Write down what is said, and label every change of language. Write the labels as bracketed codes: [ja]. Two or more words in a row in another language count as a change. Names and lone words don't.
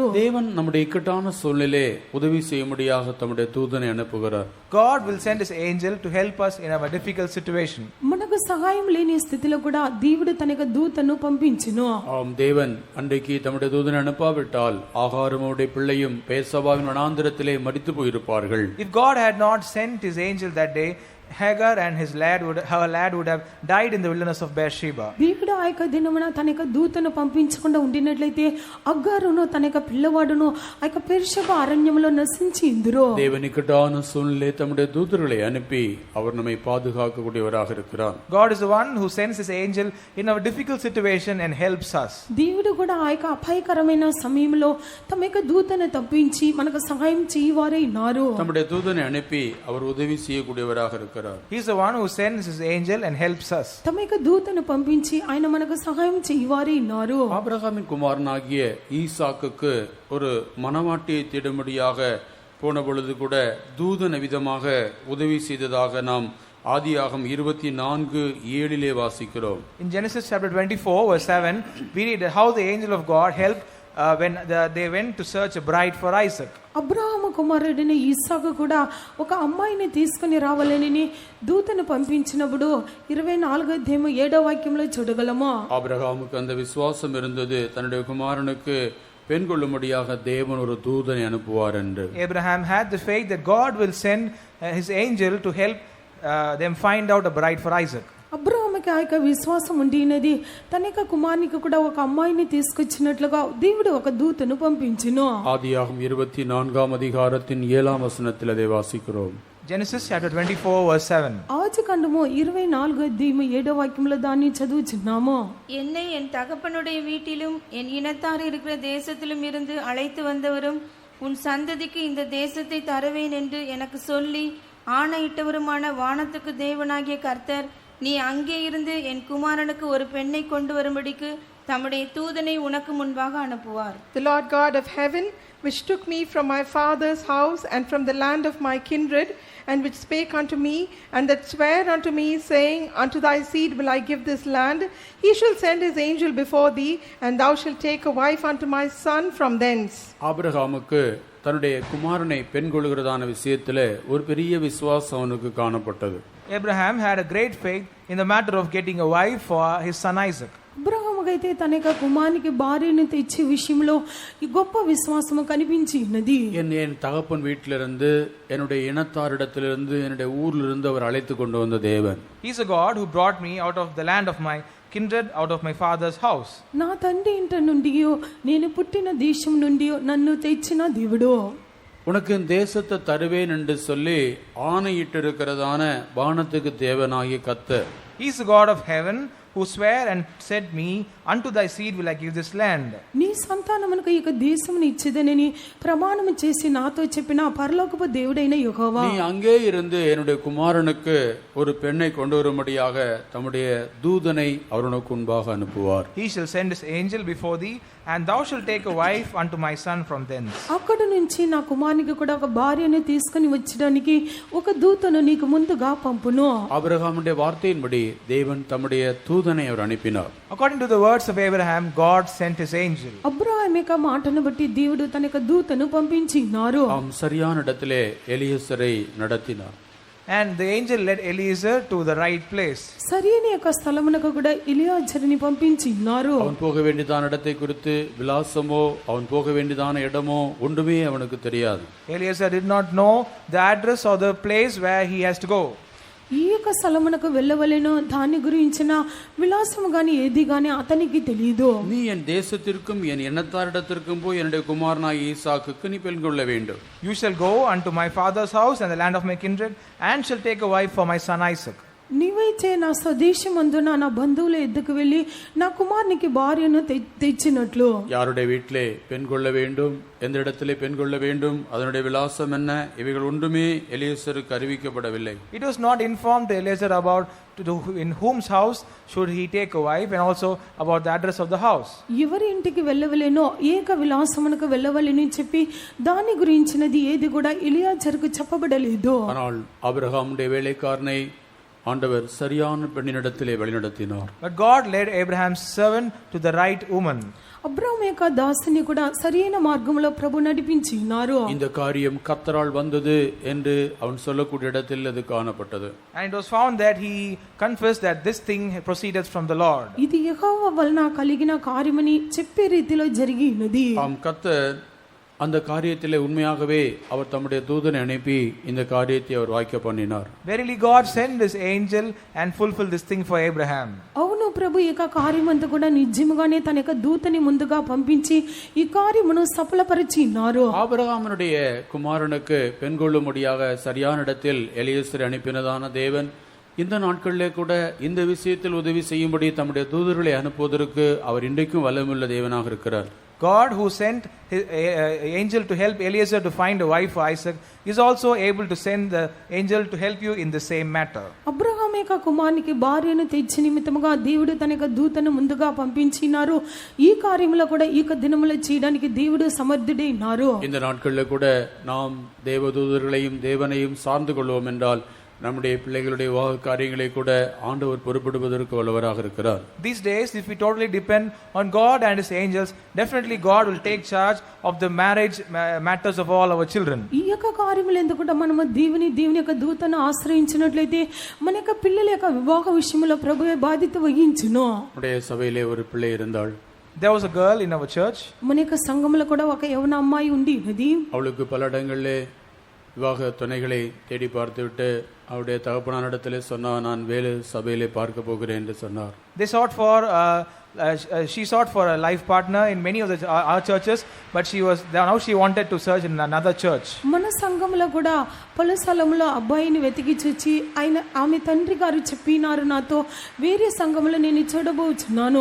[ta] தேவன் நம்முடைய இக்கட்டான சூழ்நிலை உதவி செய்யும்படியாக தம்முடைய தூதனை அனுப்புகிறார். [en] God will send his angel to help us in our difficult situation. [te] మనకు సహాయం లేని స్థితిలో కూడా దేవుడు తన యొక్క దూతను పంపించును. [ta] தேவன் அன்றைக்கு தம்முடைய தூதனை அனுப்பாவிட்டால் ஆகாரமுடைய பிள்ளையும் பேசவாவின் வனாந்திரத்திலே மரித்து போயிருப்பார்கள். [en] If God had not sent his angel that day, Hagar and her lad would have died in the wilderness of Beersheba. [te] దేవుడు ఆ యొక్క దినమున తన యొక్క దూతను పంపించకుండా ఉండినట్లయితే అగ్గారును తన యొక్క పిల్లవాడును ఆ యొక్క బెర్షెబా అరణ్యములో నశించి ఇందురు. [ta] தேவன் இக்கட்டான சூழ்நிலை தம்முடைய தூதர்களை அனுப்பி அவர் நம்மை பாதுகாக்கக்கூடியவராக இருக்கிறார். [en] God is the one who sends his angel in our difficult situation and helps us. [te] దేవుడు కూడా ఆ యొక్క అపాయకరమైన సమయంలో తమ యొక్క దూతను తప్పించి మనకు సహాయం చేయవారే ఉన్నారు. [ta] தம்முடைய தூதனை அனுப்பி அவர் உதவி செய்யக்கூடியவராக இருக்கிறார். [en] He is the one who sends his angel and helps us. [te] తమ యొక్క దూతను పంపించి ఆయన మనకు సహాయం చేయవారే ఉన్నారు. [ta] ஆபிரகாமின் குமாரனாகிய ஈசாக்குக்கு ஒரு மனவாட்டியை தேடும்படியாக போன பொழுது கூட தூதன் விதமாக உதவி செய்ததாக நாம் ஆதியாகமம் 24:7 வாசிக்கிறோம். [en] In Genesis chapter 24 verse 7 we read how the angel of God helped when they went to search a bride for Isaac. [te] అబ్రహాము కుమారుడిని ఇస్సాకు కూడా ఒక అమ్మాయిని తీసుకుని రావాలని దూతను పంపించినప్పుడు 24:7 చూడగలము. [ta] ஆபிரகாமுக்கு அந்த விசுவாசம் இருந்தது, தன்னுடைய குமாரனுக்கு பெண் கொள்ளும்படியாக தேவன் ஒரு தூதனை அனுப்புவார் என்று. [en] Abraham had the faith that God will send his angel to help them find out a bride for Isaac. [te] అబ్రహాముకి ఆ యొక్క విశ్వాసం ఉండినది. తన యొక్క కుమారునికి కూడా ఒక అమ్మాయిని తీసుకొచ్చినట్లుగా దేవుడు ఒక దూతను పంపించును. [ta] ஆதியாகமம் 24:7 அதை வாசிக்கிறோம். [en] Genesis chapter 24 verse 7. [te] ఆదికాండము 24:7 దాన్ని చదువుచున్నాము. [ta] என்னை என் தகப்பனுடைய வீட்டிலும் என் இனத்தார் இருக்கிற தேசத்திலும் இருந்து அழைத்து வந்தவரும் உன் சந்ததிக்கு இந்த தேசத்தை தருவேன் என்று எனக்கு சொல்லி ஆணையிட்டவருமான வானத்துக்கு தேவனாகிய கர்த்தர், நீ அங்கே இருந்து என் குமாரனுக்கு ஒரு பெண்ணை கொண்டு வரும்படிக்கு தம்முடைய தூதனை உனக்கு முன்பாக அனுப்புவார். [en] The Lord God of heaven, which took me from my father's house and from the land of my kindred, and which spake unto me, and that sware unto me, saying, unto thy seed will I give this land, he shall send his angel before thee, and thou shalt take a wife unto my son from thence. [ta] ஆபிரகாமுக்கு தன்னுடைய குமாரனை பெண் கொள்கிறதான விஷயத்தில் ஒரு பெரிய விசுவாசம் அவனுக்கு காணப்பட்டது. [en] Abraham had a great faith in the matter of getting a wife for his son Isaac. [te] అబ్రహాముకైతే తన యొక్క కుమారునికి భార్యను తెచ్చే విషయంలో ఈ గొప్ప విశ్వాసము కనిపించి ఉన్నది. [ta] என் தகப்பன் வீட்டிலிருந்து, என்னுடைய இனத்தாரிடத்திலிருந்து, என்னுடைய ஊரிலிருந்து அவர் அழைத்து கொண்டு வந்த தேவன். [en] He is a God who brought me out of the land of my kindred, out of my father's house. [te] నా తండ్రి ఇంట నుండియో నేను పుట్టిన దేశం నుండియో నన్ను తెచ్చిన దేవుడు. [ta] உனக்கு தேசத்தை தருவேன் என்று சொல்லி ஆணையிட்டு இருக்கிறதான வானத்துக்கு தேவனாகிய கர்த்தர். [en] He is the God of heaven who sware and said me, unto thy seed will I give this land. [te] నీ నీ సంతానమునకు ఈ దేశమును ఇచ్చేదనని ప్రమాణము చేసి నాతో చెప్పిన పరలోకపు దేవుడైన యెహోవా, [ta] நீ அங்கே இருந்து என்னுடைய குமாரனுக்கு ஒரு பெண்ணை கொண்டு வரும்படியாக தம்முடைய தூதனை அவனுக்கு முன்பாக அனுப்புவார். [en] He shall send his angel before thee, and thou shalt take a wife unto my son from thence. [te] అక్కడ నుంచి నా కుమారునికి కూడా ఒక భార్యను తీసుకుని వచ్చడానికి ఒక దూతను నీకు ముందుగా పంపును. [ta] ஆபிரகாமுடைய வார்த்தையின்படி தேவன் தம்முடைய தூதனை அவர் அனுப்பினார். [en] According to the words of Abraham, God sent his angel. [te] అబ్రాహాము యొక్క మాటను బట్టి దేవుడు తన యొక్క దూతను పంపించినారు. [ta] ஆம், சரியான இடத்திலே எலியேசரை நடத்தினார். [en] And the angel led Eliezer to the right place. [te] సరైన యొక్క స్థలమునకు కూడా ఎలియాజరుని పంపించినారు. [ta] அவன் போக வேண்டியதான இடத்தை குறித்து விலாசமோ அவன் போக வேண்டியதான இடமோ ஒன்றுமே அவனுக்கு தெரியாது. [en] Eliezer did not know the address or the place where he has to go. [te] ఈ యొక్క స్థలమునకు వెళ్ళవలెను దాని గురించిన విలాసము గాని ఏది గాని అతనికి తెలియదు. [ta] நீ என் தேசத்திற்கும் என் இனத்தாரிடத்திற்கும் போய் என்னுடைய குமாரனாகிய ஈசாக்குக்கு நீ பெண் கொள்ள வேண்டும். [en] You shall go unto my father's house and the land of my kindred, and shall take a wife for my son Isaac. [te] నీవైతే నా స్వదేశమందున నా బంధువుల ఎద్దుకు వెళ్ళి నా కుమారునికి భార్యను తెచ్చినట్లు. [ta] யாருடைய வீட்டிலே பெண் கொள்ள வேண்டும், எந்த இடத்திலே பெண் கொள்ள வேண்டும், அதனுடைய விலாசம் என்ன, இவைகள் ஒன்றுமே எலியேசருக்கு அறிவிக்கப்படவில்லை. [en] It was not informed to Eliezer about in whose house should he take a wife, and also about the address of the house. [te] ఎవరి ఇంటికి వెళ్ళవలెనో ఏక విలాసమునకు వెళ్ళవలెని చెప్పి దాని గురించినది ఏది కూడా ఎలియాజరుకు చెప్పబడలేదు. [ta] ஆனால் ஆபிரகாமுடைய வேலைக்காரனை ஆண்டவர் சரியான பெண்ணினிடத்திலே வழிநடத்தினார். [en] But God led Abraham's servant to the right woman. [te] అబ్రాహాము యొక్క దాసుని కూడా సరైన మార్గంలో ప్రభు నడిపించినారు. [ta] இந்த காரியம் கர்த்தரால் வந்தது என்று அவன் சொல்லக்கூடிய இடத்தில் அது காணப்பட்டது. [en] And it was found that he confessed that this thing proceeded from the Lord. [te] ఇది యెహోవా వలన కలిగిన కార్యమని చెప్పే రీతిలో జరిగినది. [ta] ஆம், கர்த்தர் அந்த காரியத்திலே உண்மையாகவே அவர் தம்முடைய தூதனை அனுப்பி இந்த காரியத்தை அவர் வாய்க்க பண்ணினார். [en] Verily God sent his angel and fulfilled this thing for Abraham. [te] అవును ప్రభు ఈ యొక్క కార్యమంతా కూడా నిజముగానే తన యొక్క దూతని ముందుగా పంపించి ఈ కార్యమును సఫలపరిచినారు. [ta] ஆபிரகாமுடைய குமாரனுக்கு பெண் கொள்ளும்படியாக சரியான இடத்தில் எலியேசரை அனுப்பினதான தேவன் இந்த நாட்களிலே கூட இந்த விஷயத்தில் உதவி செய்யும்படி தம்முடைய தூதர்களை அனுப்புவதற்கு அவர் இன்றைக்கும் வல்லமையுள்ள தேவனாக இருக்கிறார். [en] God, who sent his angel to help Eliezer to find a wife for Isaac, is also able to send the angel to help you in the same matter. [te] అబ్రహాము యొక్క కుమారునికి భార్యను తెచ్చి నిమిత్తముగా దేవుడు తన యొక్క దూతను ముందుగా పంపించినారు. ఈ కార్యములో కూడా ఈ దినములో చేయడానికి దేవుడు సమర్థుడైనారు. [ta] இந்த நாட்களில் கூட நாம் தேவதூதர்களையும் தேவனையும் சார்ந்து கொள்வோம் என்றால் நம்முடைய பிள்ளைகளுடைய விவாக காரியங்களை கூட ஆண்டவர் பொறுப்படுவதற்கு வல்லவராக இருக்கிறார். [en] These days, if we totally depend on God and his angels, definitely God will take charge of the marriage matters of all our children. [te] ఈ యొక్క కార్యములు ఎందుకు మనము దేవుని యొక్క దూతను ఆశ్రయించినట్లయితే మన యొక్క పిల్లల యొక్క వివాహ విషయంలో ప్రభువే బాధ్యత వహించును. [ta] நம்முடைய சபையிலே ஒரு பிள்ளை இருந்தாள். [en] There was a girl in our church. [te] మన యొక్క సంఘములో కూడా ఒక యవన అమ్మాయి ఉండినది. [ta] அவளுக்கு பல இடங்களிலே விவாக துணைகளை தேடி பார்த்துவிட்டு அவருடைய தகப்பனாரிடத்திலே சொன்னார், நான் வேறு சபையிலே பார்க்க போகிறேன் என்று சொன்னார். [en] She sought for a life partner in many of our churches, but now she wanted to search in another church. [te] మన సంఘములో కూడా పలు స్థలములో అబ్బాయిని వెతికి చూచి ఆమె తండ్రి గారు చెప్పినారు నాతో వేరే సంఘములో నేను చూడబోచున్నాను.